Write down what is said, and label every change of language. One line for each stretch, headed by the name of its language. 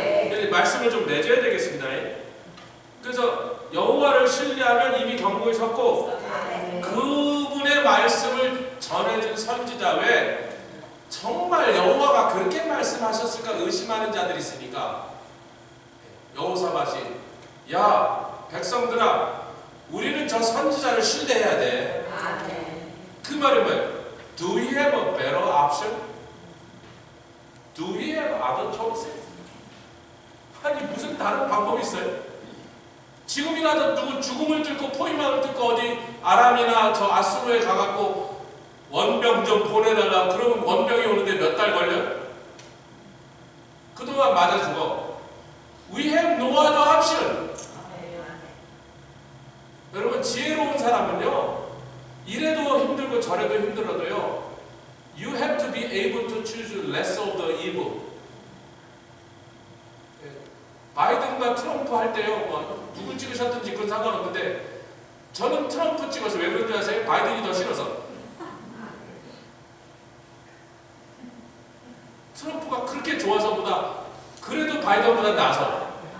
Korean: 근데 말씀을 좀 내줘야 되겠습니다. 그래서 여호와를 신뢰하면 이미 견고히 섰고 그분의 말씀을 전해준 선지자 외에 정말 여호와가 그렇게 말씀하셨을까 의심하는 자들이 있으니까 여호사밧이 야 백성들아 우리는 저 선지자를 신뢰해야 돼. 그 말이 뭐예요?
English: Do we have a better option? Do we have other choices?
Korean: 아니 무슨 다른 방법이 있어요? 지금이라도 누구 죽음을 뚫고 포위망을 뚫고 어디 아람이나 저 아수르에 가갖고 원병 좀 보내달라 그러면 원병이 오는데 몇 달 걸려? 그동안 맞아 죽어.
English: We have no other option.
Korean: 여러분 지혜로운 사람은요 이래도 힘들고 저래도 힘들어도요
English: You have to be able to choose less of the evil.
Korean: 바이든과 트럼프 할 때요 뭐 누굴 찍으셨든지 그건 상관없는데 저는 트럼프 찍어서 왜 그런지 아세요? 바이든이 더 싫어서. 트럼프가 그렇게 좋아서보다 그래도 바이든보다 나아서.